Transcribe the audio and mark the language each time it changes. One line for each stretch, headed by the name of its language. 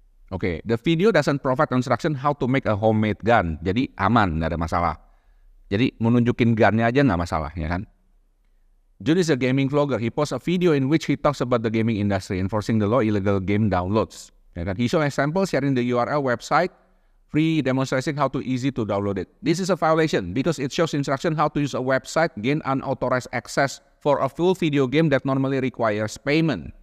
English: Okay, the video doesn't provide instruction how to make a homemade gun.
Indonesian: Jadi aman, nggak ada masalah. Jadi menunjukin gunnya aja nggak masalah, ya kan?
English: Jun is a gaming vlogger. He posts a video in which he talks about the gaming industry, enforcing the law, illegal game downloads.
Indonesian: Ya kan?
English: He shows example sharing the URL website, free demonstrating how to easy to download it. This is a violation because it shows instruction how to use a website, gain unauthorized access for a full video game that normally requires payment.